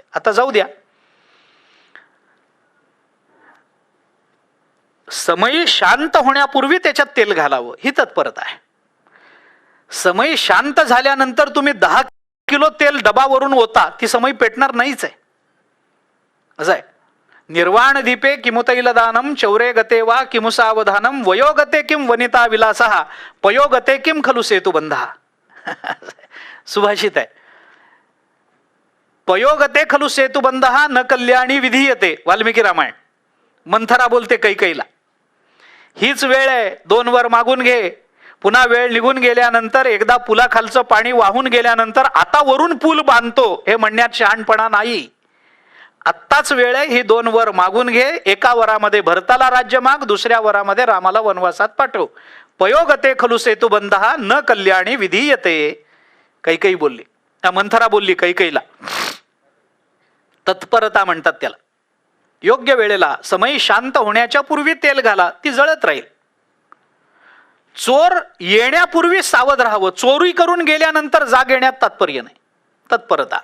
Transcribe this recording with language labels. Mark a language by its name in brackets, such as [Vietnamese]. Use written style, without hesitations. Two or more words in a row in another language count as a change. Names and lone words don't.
[Marathi] आता जाऊ द्या, समय शांत होण्यापूर्वी त्याच्यात तेल घालावं ही तत्परता आहे. समय शांत झाल्यानंतर तुम्ही 10 किलो तेल डबावरून ओता, ती समई पेटणार नाहीच आहे. असं आहे. [Sanskrit] निर्वाण दीपे किमुतैल दानम चौरे गते वा किमु सावधानम वयोगते किम वनिता विलासहा पयोगते किम खलु सेतुबंधा. [Marathi] सुभाषित आहे. [Sanskrit] पयोगते खलु सेतुबंधा न कल्याणी विधीयते. [Marathi] वाल्मिकी रामायण. मंथरा बोलते कैकईला, हीच वेळ आहे, 2 वर मागून घे. पुन्हा वेळ निघून गेल्यानंतर, एकदा पुलाखालचं पाणी वाहून गेल्यानंतर आता वरून पूल बांधतो हे म्हणण्यात शहाणपणा नाही. आत्ताच वेळ आहे, ही 2 वर मागून घे. एका वरामध्ये भरताला राज्य माग, दुसऱ्या वरामध्ये रामाला वनवासात पाठव. [Sanskrit] पयोगते खलु सेतुबंधा न कल्याणी विधीयते. [Marathi] कैकई बोलली, मंथरा बोलली कैकईला. तत्परता म्हणतात त्याला. योग्य वेळेला, समय शांत होण्याच्या पूर्वी तेल घाला, ती जळत राहील. चोर येण्यापूर्वी सावध राहावं. चोरी करून गेल्यानंतर जाग येण्यात तात्पर्य नाही, तत्परता.